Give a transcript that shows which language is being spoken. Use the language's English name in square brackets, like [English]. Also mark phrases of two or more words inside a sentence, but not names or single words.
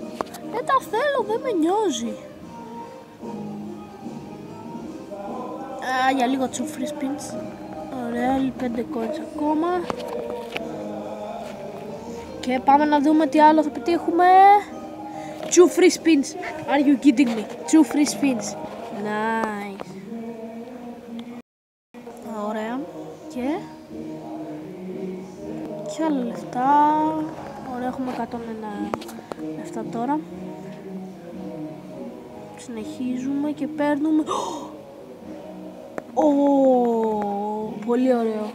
[Greek] Δεν τα θέλω, δεν με νοιάζει. Για λίγο τσου [English] free spins. [Greek] Ωραία, 5 coins ακόμα. Και πάμε να δούμε τι άλλο θα πετύχουμε. [English] 2 free spins. Are you kidding me? 2 free spins. Nice. [Greek] Ωραία. Και άλλα λεφτά. Ωραία, έχουμε 101 λεφτά τώρα. Συνεχίζουμε και παίρνουμε. Πολύ ωραίο.